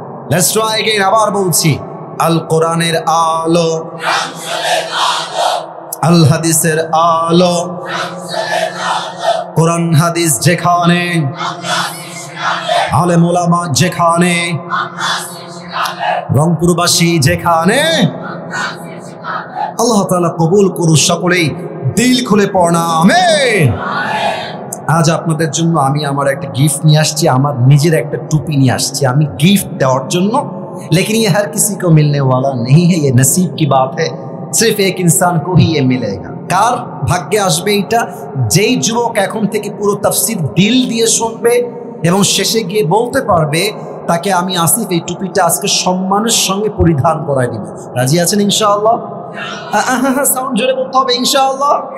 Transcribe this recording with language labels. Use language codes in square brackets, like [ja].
[en] let's try again, [bn] আবার বলছি, আল কোরআনের আলো, আল হাদিসের আলো, কোরআন হাদিস যেখানে, আলেম ওলামা যেখানে, রংপুরবাসী যেখানে, আল্লাহ তাআলা কবুল করুন সকলেই দিল খুলে পড়না আমিন। আজ আপনাদের জন্য আমি আমার একটা गिफ्ट নিয়ে আসছি, আমার নিজের একটা টুপি নিয়ে আসছি আমি गिफ्ट দেওয়ার জন্য। [hi] लेकिन ये हर किसी को मिलने वाला नहीं है, ये नसीब की बात है, सिर्फ एक इंसान को ही ये मिलेगा। [bn] কার ভাগ্যে আসবে এটা? যেই যুবক এখন থেকে পুরো তাফসীর দিল দিয়ে শুনবে এবং শেষে গিয়ে বলতে পারবে তাকে আমি আসিফ এই টুপিটা আজকে সম্মানের সঙ্গে পরিধান করাই দিব। রাজি আছেন ইনশাআল্লাহ? সাউন্ড জোরে বলতে হবে ইনশাআল্লাহ।